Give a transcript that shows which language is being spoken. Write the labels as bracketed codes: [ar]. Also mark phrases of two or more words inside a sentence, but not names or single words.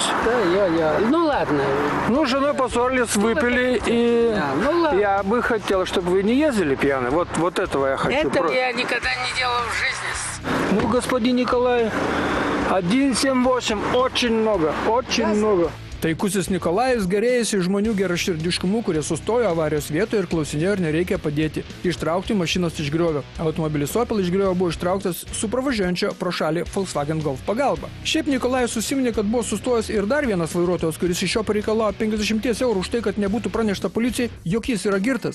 [ru] Да, ну ладно. Ну, с женой поссорились, выпили, и Да, ну ладно. я бы хотел, чтобы вы не ездили пьяны. Вот этого я хочу. Этого я никогда не делал в жизни. Ну, господин Николай, 178, очень много. [lt] Taikusis Nikolajus gerėjasi žmonių geraširdiškumu, kurie sustojo avarijos vietoje ir klausinėjo, ar nereikia padėti ištraukti mašinos iš griovio. Automobilis Opel iš griovio buvo ištrauktas su pravažiuojančio pro šalį Volkswagen Golf pagalba. Šiaip Nikolajus susiminė, kad buvo sustojęs ir dar vienas vairuotojas, kuris iš jo pareikalavo 50 eurų už tai, kad nebūtų pranešta policijai, jog jis yra girtas.